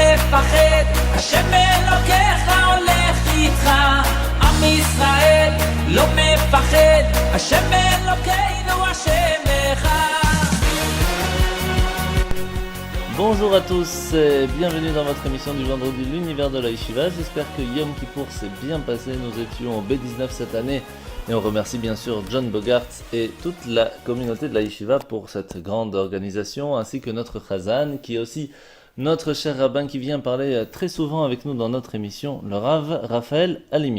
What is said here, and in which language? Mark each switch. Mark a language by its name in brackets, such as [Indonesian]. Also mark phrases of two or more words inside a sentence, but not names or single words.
[Hebrew] מפחד, השם אלוקיך הולך איתך. עם ישראל לא מפחד, השם אלוקינו השם אחד. [French] Bonjour à tous, bienvenue dans votre émission du vendredi l'univers de la Yeshiva. J'espère que Yom Kippour s'est bien passé, nous étions au B19 cette année et on remercie bien sûr John Bogart et toute la communauté de la Yeshiva pour cette grande organisation, ainsi que notre Chazan qui est aussi notre cher rabbin qui vient parler très souvent avec nous dans notre émission, le Rav Raphaël Halimi.